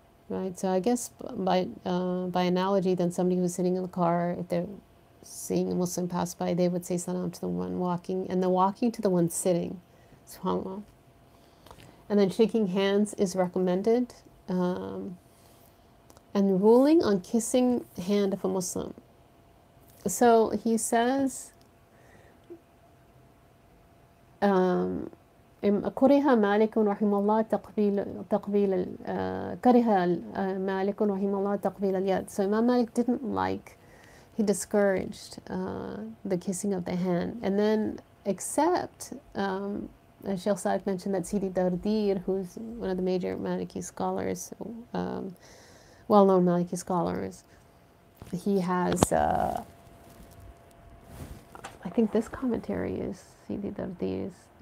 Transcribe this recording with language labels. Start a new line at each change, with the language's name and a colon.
English: Right, so I guess by analogy, then somebody who's sitting in the car, if they're seeing a Muslim pass by, they would say salam to the one walking, and the walking to the one sitting. SubhanAllah. And then shaking hands is recommended, and ruling on kissing hand of a Muslim. So he says,
Arabic: كره مالك رحمه الله تقبيل اليد.
English: So Imam Malik didn't like, he discouraged the kissing of the hand. And then except, as Sheikh Saad mentioned, that Sidi Dardir, who's one of the major Maliki scholars, well-known Maliki scholars, he has, I think this commentary is Sidi Dardir's.